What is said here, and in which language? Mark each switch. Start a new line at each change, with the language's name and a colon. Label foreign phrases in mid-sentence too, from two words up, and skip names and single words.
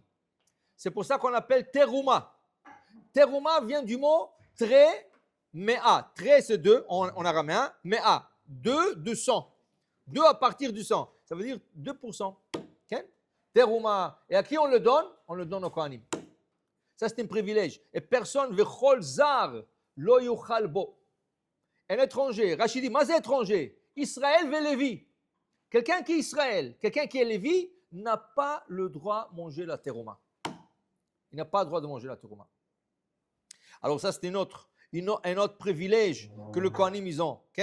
French: C'est pour ça qu'on appelle terouma. Terouma vient du mot tre, mea. Tre, c'est 2 en araméen. Mea, 2 de 100. 2 à partir du 100. Ça veut dire 2%. Terouma. Et à qui on le donne? On le donne au Kohanim. Ça, c'est un privilège. Et personne,
Hebrew: וכל זר לא יאכל בו.
French: Un étranger, Rachid dit, mais étranger,
Hebrew: Israël ve Lévi.
French: Quelqu'un qui est Israël, quelqu'un qui est Lévi, n'a pas le droit de manger la terouma. Il n'a pas le droit de manger la terouma. Alors ça, c'est un autre privilège que le Kohanim, ils ont.